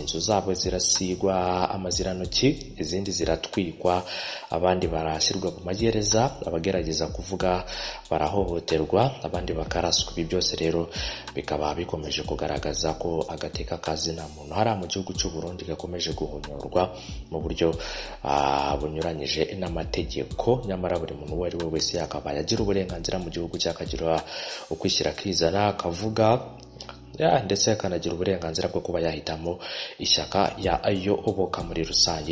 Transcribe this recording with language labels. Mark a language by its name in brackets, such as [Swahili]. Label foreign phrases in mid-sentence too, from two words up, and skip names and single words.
[Kinyarwanda] Inzu zabo zirasigwa amazirantoki, izindi ziratwikwa, abandi barashyirwa mu magereza, abagerageza kuvuga barahohoterwa, abandi bakaraswa. Ibi byose rero bikaba bikomeje kugaragaza ko agateka kazina muntu hariya mu gihugu cy'u Burundi gakomeje guhonyorwa mu buryo bunyuranyije n'amategeko. Nyamara buri muntu uwo ari we wese yakabaye agira uburenganzira mu gihugu cye, akagira ukwishyira akizana, akavuga ndetse akanagira uburenganzira bwo kuba yahitamo ishyaka yayoboka muri rusange.